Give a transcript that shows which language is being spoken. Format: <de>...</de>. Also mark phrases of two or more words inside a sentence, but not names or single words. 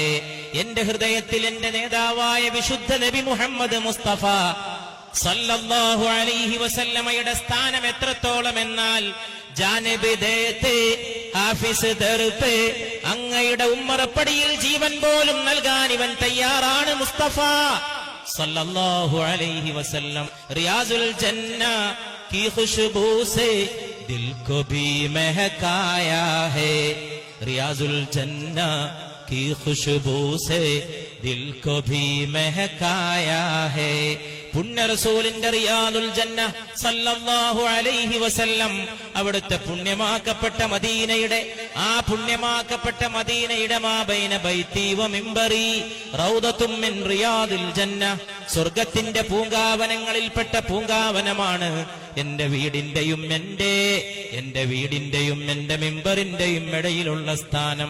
<ml>എന്റെ ഹൃദയത്തിൽ എന്റെ നേതാവായ വിശുദ്ധ നബി മുഹമ്മദ് മുസ്തഫ</ml> <ar>صلى الله عليه وسلم</ar> <ml>സ്ഥാനം എത്രത്തോളം എന്നാൽ</ml> <hi>जान भी देते हाफ़िज़ दर पे,</hi> <ml>അങ്ങയുടെ ഉമ്മറപ്പടിയിൽ ജീവൻ പോലും നൽകാൻ ഇവൻ തയ്യാറാണ് മുസ്തഫ</ml> <ar>صلى الله عليه وسلم.</ar> <hi>റിയാസുൽ ജന്ന की खुशबू से दिल को भी महकाया है, रियाजुल जन्ना की खुशबू से दिल को भी महकाया है.</hi> <ml>പുണ്യ റസൂലിന്റെ റിയാദുൽ ജന്ന</ml> <ar>صلى الله عليه وسلم</ar> <ml>അവിടുത്തെ പുണ്യമാക്കപ്പെട്ട മദീനയുടെ, ആ പുണ്യമാക്കപ്പെട്ട മദീനയുടെ</ml> <ar>ما بين بيتي و منبري روضة من رياض الجنة,</ar> <ml>സ്വർഗത്തിന്റെ പൂങ്കാവനങ്ങളിൽപ്പെട്ട പൂങ്കാവനമാണ് എന്റെ വീടിന്റെയും എന്റെ മിമ്പറിന്റെയും ഇടയിലുള്ള സ്ഥാനം.</ml>